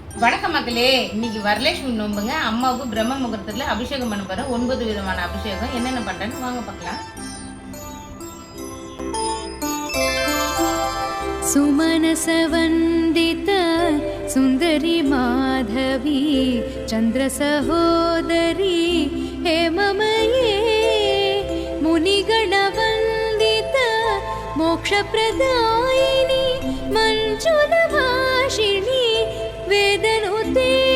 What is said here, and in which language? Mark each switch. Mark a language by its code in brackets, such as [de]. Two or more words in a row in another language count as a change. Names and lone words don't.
[ta] வணக்கம் மக்களே, இன்னைக்கு வரலட்சுமி நோம்புங்க. அம்மாவுக்கு பிரம்ம முகூர்த்தத்துல அபிஷேகம் பண்ண போறேன். 9 விதமான அபிஷேகம். என்னென்ன பண்றேன்னு வாங்க பார்க்கலாம். [sa] सुमनसवन्दित सुन्दरी माधवी चन्द्र सहोदरी हेममये मुनिगणवन्दित मोक्षप्रदायिनी मञ्जुलभाषिणी वेदनुते